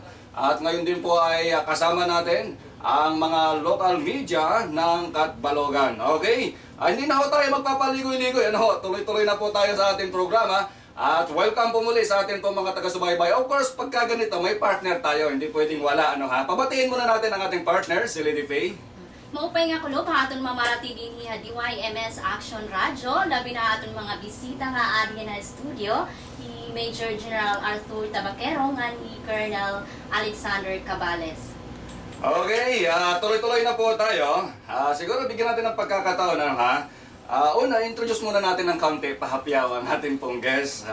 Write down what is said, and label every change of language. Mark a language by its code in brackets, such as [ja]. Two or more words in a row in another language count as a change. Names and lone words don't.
[tl] At ngayon din po ay kasama natin ang mga local media ng Catbalogan. Okay? Hindi na ho tayo magpapaligoy-ligoy. Tuloy-tuloy na po tayo sa ating programa. At welcome po muli sa ating pong mga taga-subaybay. [en] Of course, [tl] pagka ganito, may partner tayo. Hindi pwedeng wala. Pabatiin muna natin ang ating partner, si Lady Faye. [war] Maupay nga kulo pahaton mamarati din ni DYMS Action Radio, labi na aton mga bisita nga ari na studio ni Major General Arthur Tabaquero nga ni Colonel Alexander Cabales. [tl] Okay, tuloy-tuloy na po tayo. Siguro bigyan natin ng pagkakataon una, introduce muna natin ng kaunti, pahapyaw ang ating pong guest.